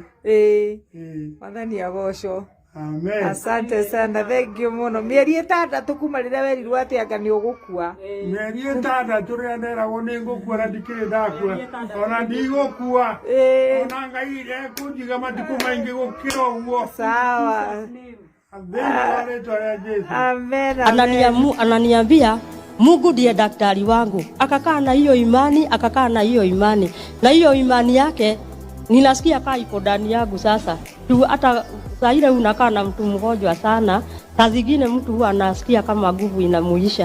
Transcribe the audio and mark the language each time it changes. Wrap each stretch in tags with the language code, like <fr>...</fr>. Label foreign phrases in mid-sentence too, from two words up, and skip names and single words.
<ki>Mwathani agocwo. Amen.</ki> <sw>Asante sana,</sw> <ki>thengio mũno. Mĩeri 6 kuma rĩrĩa werirwo atĩ anga nĩ ũgũkua. Mĩeri 6 rĩrĩa nderagwo nĩ ngũkua na ndikĩrĩ ndakua. Ona ndigũkua. Ona Ngai ekũnjiga matukũ maingĩ gũkĩra ũguo. Sawa. Amen.</ki> <sw>Ananiambia Mungu ndiye daktari wangu. Akakaa na hiyo imani, na hiyo imani yake ninasikia kaa iko ndani yangu sasa. Tu hata saa ile unakaa na mtu mgonjwa sana, saa zingine mtu huwa anasikia kama nguvu inamuisha.</sw>